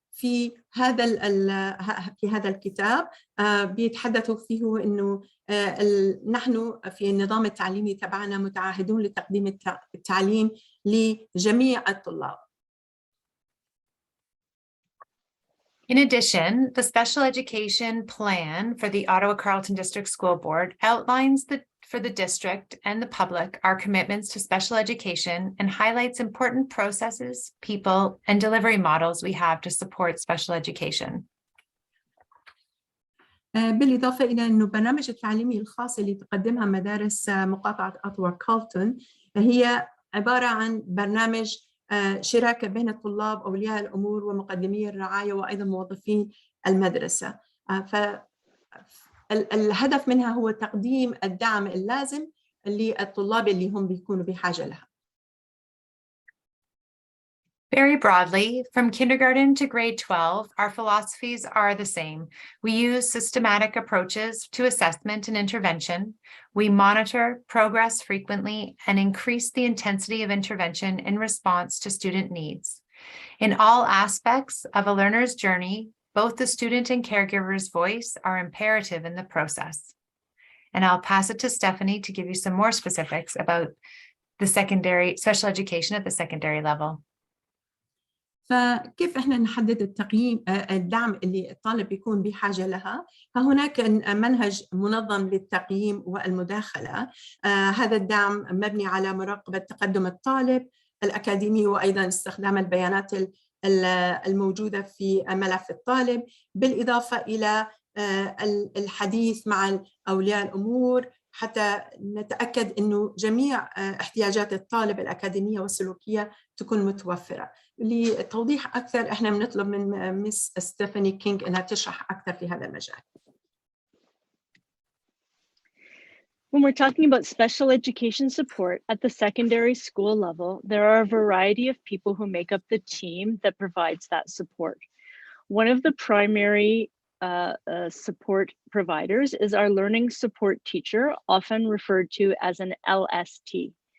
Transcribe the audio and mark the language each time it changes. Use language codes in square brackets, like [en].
[ar] في هذا الكتاب بيتحدثوا فيه إنه نحن في النظام التعليمي تبعنا متعهدون لتقديم التعليم لجميع الطلاب. [en] In addition, the Special Education Plan for the Ottawa-Carleton District School Board outlines for the district and the public our commitments to special education and highlights important processes, people, and delivery models we have to support special education. [ar] بالإضافة إلى أنه برنامج التعليمي الخاص اللي تقدمها مدارس مقاطعة أوتاوا-كارلتون هي عبارة عن برنامج شراكة بين الطلاب، أولياء الأمور، ومقدمي الرعاية، وأيضا موظفين المدرسة. فالهدف منها هو تقديم الدعم اللازم للطلاب اللي هم بيكونوا بحاجة لها. [en] Very broadly, from kindergarten to grade 12, our philosophies are the same. We use systematic approaches to assessment and intervention. We monitor progress frequently and increase the intensity of intervention in response to student needs. In all aspects of a learner's journey, both the student and caregiver's voice are imperative in the process. And I'll pass it to Stephanie to give you some more specifics about the special education at the secondary level. [ar] فكيف إحنا نحدد الدعم اللي الطالب يكون بحاجة لها؟ فهناك منهج منظم للتقييم والمداخلة. هذا الدعم مبني على مراقبة تقدم الطالب الأكاديمي، وأيضاً استخدام البيانات الموجودة في ملف الطالب، بالإضافة إلى الحديث مع أولياء الأمور حتى نتأكد أنه جميع احتياجات الطالب الأكاديمية والسلوكية تكون متوفرة. لتوضيح أكثر إحنا بنطلب من مس ستيفاني كينج أنها تشرح أكثر في هذا المجال. [en] When we're talking about special education support at the secondary school level, there are a variety of people who make up the team that provides that support. One of the primary support providers is our learning support teacher, often referred to as an LST.